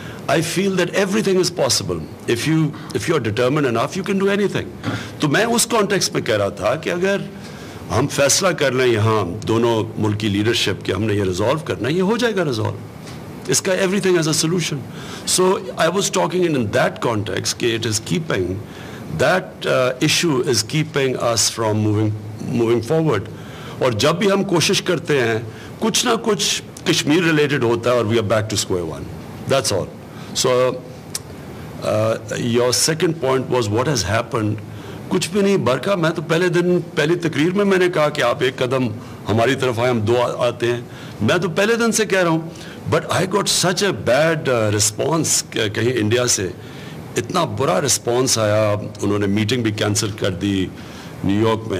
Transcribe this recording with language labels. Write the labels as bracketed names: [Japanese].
[English] I feel that everything is possible. If you're determined enough, you can do anything. [Urdu] تو میں اس context میں کہہ رہا تھا کہ اگر ہم فیصلہ کر لیں یہاں دونوں ملک کی لیڈرشپ کہ ہم نے یہ ریزالو کرنا ہے, یہ ہو جائے گا ریزالو. اس کا [English] everything has a solution. So I was talking in that context [Urdu] کہ [English] it is keeping that issue is keeping us from moving forward. [Urdu] اور جب بھی ہم کوشش کرتے ہیں کچھ نہ کچھ کشمیر ریلیٹڈ ہوتا ہے اور [English] we are back to square one. That's all. So your second point was what has happened. [Urdu] کچھ بھی نہیں برکھا. میں تو پہلی تقریر میں نے کہا کہ آپ ایک قدم ہماری طرف آئے, ہم 2 آتے ہیں. میں تو پہلے دن سے کہہ رہا ہوں. [English] but I got such a bad response [Urdu] کہیں انڈیا سے, اتنا برا رسپانس آیا. انہوں نے میٹنگ بھی کینسل کر دی نیو یارک میں.